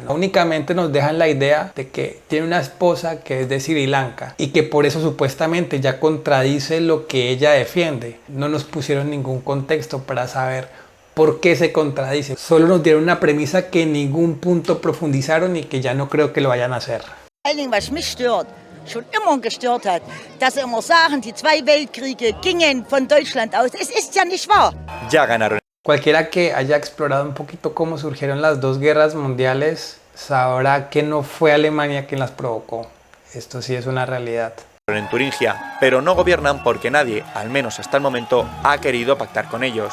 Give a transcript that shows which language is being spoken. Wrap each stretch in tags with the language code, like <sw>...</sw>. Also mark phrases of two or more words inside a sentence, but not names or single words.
<es>Únicamente nos dejan la idea de que tiene una esposa que es de Sri Lanka y que por eso supuestamente ya contradice lo que ella defiende. No nos pusieron ningún contexto para saber por qué se contradice. Solo nos dieron una premisa que en ningún punto profundizaron y que ya no creo que lo vayan a hacer.</es> <de>Was mich stört, schon immer gestört hat, dass sie immer sagen, die 2 Weltkriege gingen von Deutschland aus. Es ist ja nicht wahr.</de> <es>Ya ganaron. Cualquiera que haya explorado un poquito cómo surgieron las 2 guerras mundiales sabrá que no fue Alemania quien las provocó. Esto sí es una realidad. En Turingia, pero no gobiernan porque nadie, al menos hasta el momento, ha querido pactar con ellos.</es>